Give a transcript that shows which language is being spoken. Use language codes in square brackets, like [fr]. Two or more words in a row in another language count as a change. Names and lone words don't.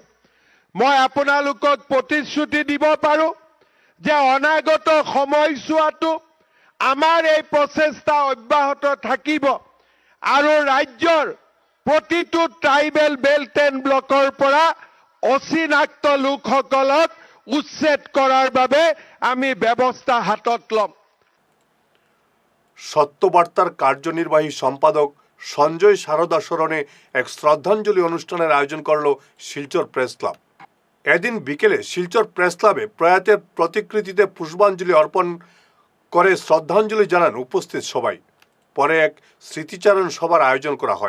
[as] মই আপোনালোকক প্ৰতিশ্ৰুতি দিব পাৰোঁ যে অনাগত সময়ছোৱাতো আমাৰ এই প্ৰচেষ্টা অব্যাহত থাকিব আৰু ৰাজ্যৰ প্ৰতিটো [en] tribal belt and blockৰ [as] পৰা অচিনাক্ত লোকসকলক উচ্ছেদ কৰাৰ বাবে আমি ব্যৱস্থা হাতত ল'ম। [bn] সত্যবার্তার কার্যনির্বাহী সম্পাদক সঞ্জয় সারদা স্মরণে এক শ্রদ্ধাঞ্জলি অনুষ্ঠানের আয়োজন করল শিলচর প্রেস ক্লাব। এদিন বিকেলে শিলচর প্রেস ক্লাবে প্রয়াতের প্রতিকৃতিতে পুষ্পাঞ্জলি অর্পণ করে শ্রদ্ধাঞ্জলি জানান উপস্থিত সবাই। পরে এক স্মৃতিচারণ সভার আয়োজন করা হয়।